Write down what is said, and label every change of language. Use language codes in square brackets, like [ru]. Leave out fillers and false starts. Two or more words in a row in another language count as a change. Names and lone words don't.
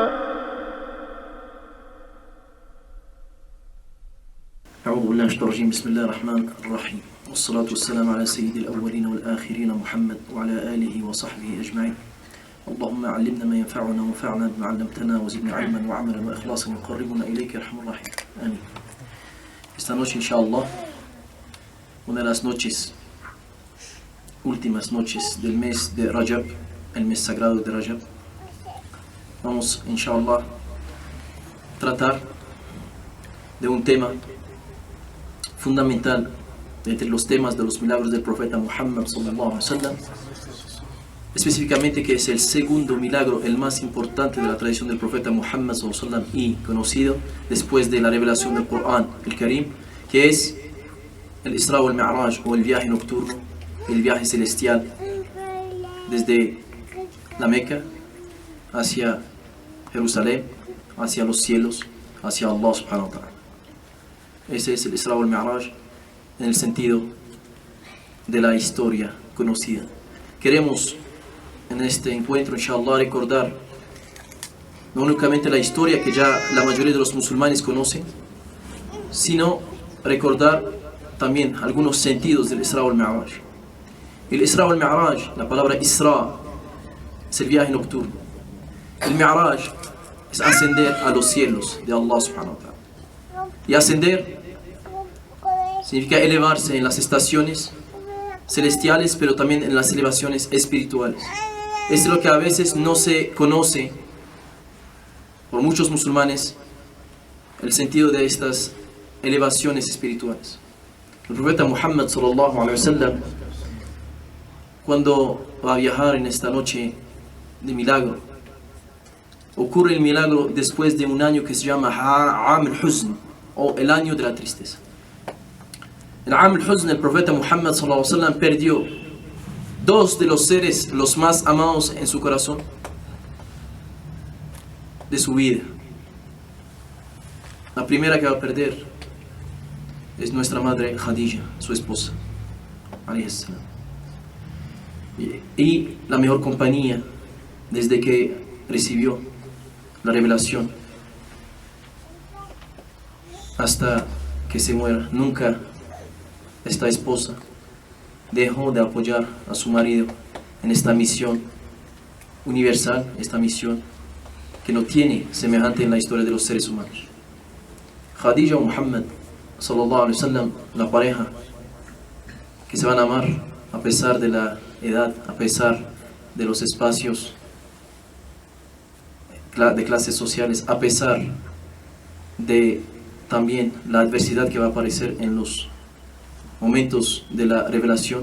[ar] أعوذ بالله من الشيطان الرجيم. بسم الله الرحمن الرحيم، والصلاة والسلام على سيد الأولين والآخرين محمد وعلى آله وصحبه أجمعين. اللهم علمنا ما ينفعنا وانفعنا بما علمتنا وزدنا علما وعملا وإخلاصا يقربنا إليك يا أرحم الراحمين. آمين. [es] Esta noche, inshallah, una de las noches, últimas noches del mes de Rajab, el mes sagrado de Rajab, vamos, inshallah, tratar de un tema fundamental entre los temas de los milagros del profeta Muhammad [ar] صلى الله عليه وسلم, [es] específicamente que es el segundo milagro, el más importante de la tradición del profeta Muhammad [ar] صلى الله عليه وسلم [es] y conocido después de la revelación del Corán, el Karim, que es el Isra o el Mi'raj, o el viaje nocturno, el viaje celestial desde la Meca hacia Jerusalén, hacia los cielos, hacia Allah subhanahu wa ta'ala. Ese es el Isra o el Mi'raj en el sentido de la historia conocida. Queremos en este encuentro, inshallah, recordar no únicamente la historia que ya la mayoría de los musulmanes conocen, sino recordar también algunos sentidos del Isra o el Mi'raj. El Isra o el Mi'raj, la palabra Isra es el viaje nocturno. El Mi'raj es ascender a los cielos de Allah [ar] سبحانه وتعالى. [es] Y ascender significa elevarse en las estaciones celestiales, pero también en las elevaciones espirituales. Es lo que a veces no se conoce por muchos musulmanes, el sentido de estas elevaciones espirituales. El profeta Muhammad [ar] صلى الله عليه وسلم, [es] cuando va a viajar en esta noche de milagro, ocurre el milagro después de un año que se llama [ar] عام الحزن, [es] o el año de la tristeza. En [ar] عام الحزن, [es] el profeta Muhammad [ar] صلى الله عليه وسلم [es] perdió dos de los seres los más amados en su corazón de su vida. La primera que va a perder es nuestra madre Khadija, su esposa, [ar] عليه السلام. [es] Y la mejor compañía desde que recibió la revelación hasta que se muera. Nunca esta esposa dejó de apoyar a su marido en esta misión universal, esta misión que no tiene semejante en la historia de los seres humanos. Khadija o Muhammad [ar] صلى الله عليه وسلم, [es] la pareja que se van a amar a pesar de la edad, a pesar de los espacios de clases sociales, a pesar de también la adversidad que va a aparecer en los momentos de la revelación.